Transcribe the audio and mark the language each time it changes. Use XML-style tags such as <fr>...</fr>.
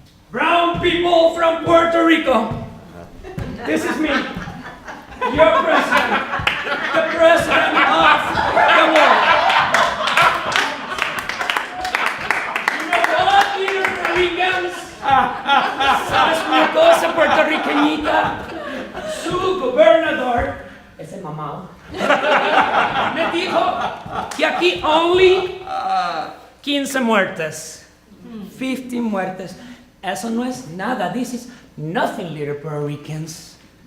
<en>Brown people from Puerto Rico. This is me, your president, the president of the world. You know what, little Puerto Ricans?</en> <es>¿Sabes una cosa, puertorriqueñita? Su gobernador, ese mamado, me dijo que aquí only 15 muertes, 15 muertes. Eso no es nada.</es> <en>This is nothing, little Puerto Ricans.</en>